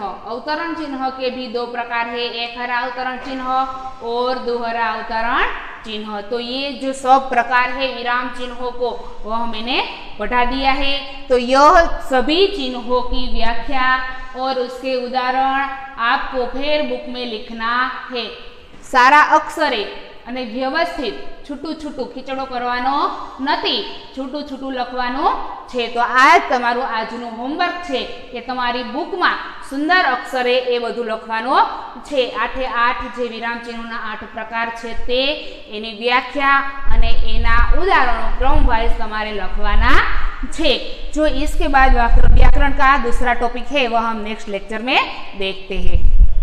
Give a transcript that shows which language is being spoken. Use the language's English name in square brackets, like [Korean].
[Hindi] अवतरण चिन्ह के भी 2 प्रकार है, एक हरा अवतरण चिन्ह और दोहरा अवतरण चिन्ह। तो ये जो सब प्रकार है विराम चिन्हों को, वह मैंने पढ़ा दिया है। तो यह सभी चिन्हों की व्याख्या और उसके उदाहरण आपको फिर बुक में लिखना है। [Gujarati] सारा अक्षरे અને વ્યવસ્થિત છૂટું છૂટું ખીચડો કરવાનો નથી, છૂટું છૂટું લખવાનું છે। તો આ તમારું આજનું હોમવર્ક છે કે તમારી બુકમાં સુંદર અક્ષરે એ બધું લખવાનું છે। 8 જે વિરામ ચિહ્નોના 8 પ્રકાર છે તે, એની વ્યાખ્યા અને એના ઉદાહરણો ક્રમ વાઇઝ તમારે લખવાના છે। [Hindi] जो इसके बाद व्याकरण का दूसरा टॉपिक है वह हम नेक्स्ट लेक्चर में देखते हैं।